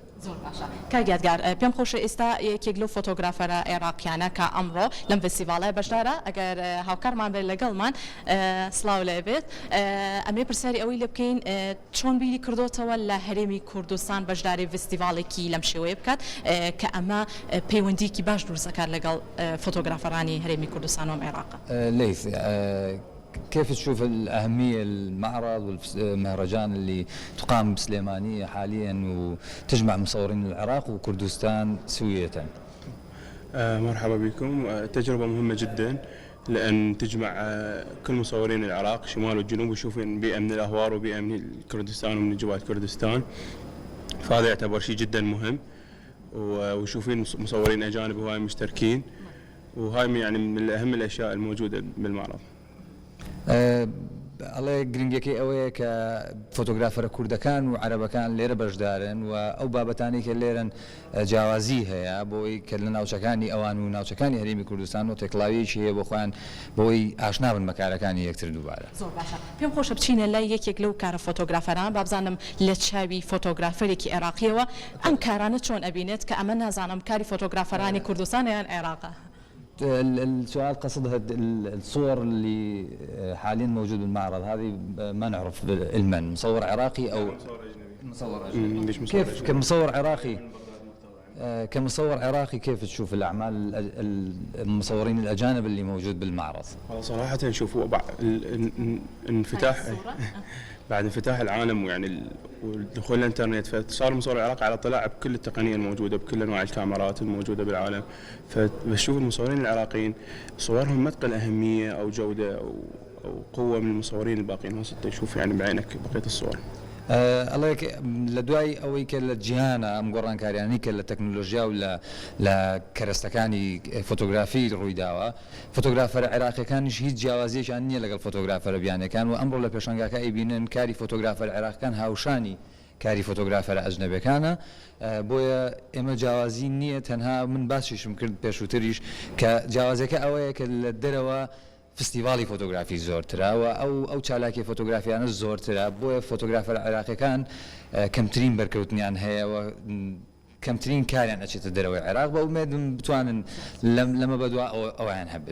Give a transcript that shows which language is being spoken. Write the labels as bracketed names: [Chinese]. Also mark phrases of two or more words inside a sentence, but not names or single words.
[Central Kurdish] زۆر باشە کاگیادگار پێم خۆشە ئێستا یەکێک لەو فۆتۆگرافەرە عێراقیانە کە ئەمڕۆ لەم فستیڤالای بەشدارە ئەگەر هاوکارمان بێت لەگەڵمان سڵاو لێ بێت ئەمێ پرسیاری ئەوەی لێ بکەین چۆن بیری کردوتەوە لە هەرێمی کوردستان بەشداری فستیڤالێکی لەم شێوەیە بکات کە ئەمە پەیوەندیکی باش دروستەکات لەگەڵ فۆتۆگرافەرانی هەرێمی کوردستان و عێراق. [Arabic] ليث كيف تشوف الأهمية المعرض والمهرجان اللي تقام بسليمانية حاليا وتجمع مصورين العراق وكردستان سوية؟ مرحبا بكم. تجربة مهمة جدا لأن تجمع كل مصورين العراق شمال والجنوب ويشوفون بيئة من الأهوار وبيئة من كردستان ومن جوات كردستان، فهذا يعتبر شيء جدا مهم. ويشوفين مصورين أجانب وهاي مشتركين، وهاي يعني من أهم الأشياء الموجودة بالمعرض. [Central Kurdish] ئەڵێ گرنگەکەی ئەوەیە کە فۆتۆگرافەرە کوردەکان و عەرەبەکان لێرە بەشدارن و ئەو بابەتانی کە لێرن جیاوازی هەیە بۆی کە لە ناوچەکانی ئەوان و ناوچەکانی هەرێمی کوردستان و تێکڵاویەکی هەیە بۆ خۆیان بۆی ئاشنا بن بەکارەکانی یەکتر دووبارە. زۆر باشە پێم خۆشە بچینە لای یەکێک لەو کارە فۆتۆگرافەران بابزانم لە چاوی فۆتۆگرافەرێکی عێراقیەوە ئەم کارانە چۆن ئەبینێت کە ئەمە نازانم کاری فۆتۆگرافەرانی کوردستان یان عێراقە. [Arabic] السؤال قصدها الصور اللي حاليا موجود بالمعرض هذه ما نعرف علما مصور عراقي او مصور اجنبي. كيف كمصور عراقي كمصور عراقي كيف تشوف الاعمال المصورين الاجانب اللي موجود بالمعرض؟ صراحة نشوفوا انفتاح بعد انفتاح العالم ويعني ودخول الانترنت، فصار المصور العراقي على اطلاع بكل التقنيه الموجوده بكل انواع الكاميرات الموجوده بالعالم، فبشوف المصورين العراقيين صورهم ما تقل اهميه او جوده او قوه من المصورين الباقيين. هسه تشوف يعني بعينك بقيه الصور. [Central Kurdish] الله لە دوای ئەوەی کە لە جیهانە ئەم گۆڕانکاریانی کە لە تەکنۆلۆژیا و لە کەرەستەکانی فۆتۆگرافی ڕوویداوە فۆتۆگرافەرە عێراقیەکانیش هیچ جیاوازیەکیان نییە لەگەڵ فۆتۆگرافەرە بیانەکان و ئەمڕۆ لە پێشەنگاکە ئەیبینن کاری فۆتۆگرافەر عێراقیەکان هاوشانی کاری فۆتۆگرافەرە ئەجنەبیەکانە بۆیە ئێمە جیاوازی نییە تەنها من باسیشم کرد پێشووتریش کە جیاوازەکە ئەوەیە کە لە دەرەوە فستیڤالی فۆتۆگرافی زۆرترا و ئەو چالاکی فۆتۆگرافیانە زۆرترا بۆیە فۆتۆگرافەر عێراقیەکان کەمترین بەرکەوتنیان هەیە و کەمترین کاریان ئەچێتە دەرەوەی عێراق بە ئومێدم بتوانن لەمە بەدوا ئەویان هەبێت.